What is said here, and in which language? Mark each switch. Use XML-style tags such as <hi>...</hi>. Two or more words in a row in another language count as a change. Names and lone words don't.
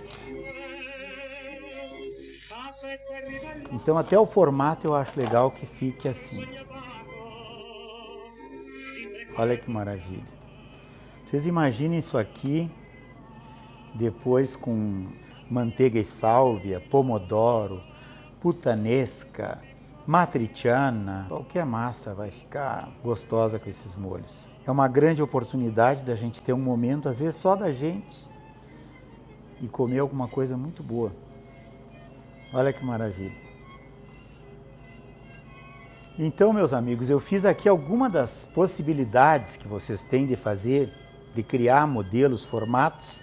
<pt>Então, até o formato eu acho legal que fique assim. Olha que maravilha. Vocês imaginem isso aqui, depois com manteiga e sálvia, pomodoro, puttanesca, matriciana, qualquer massa vai ficar gostosa com esses molhos. É uma grande oportunidade da gente ter um momento, às vezes só da gente, e comer alguma coisa muito boa. Olha que maravilha. Então, meus amigos, eu fiz aqui algumas das possibilidades que vocês têm de fazer, de criar modelos, formatos.</pt>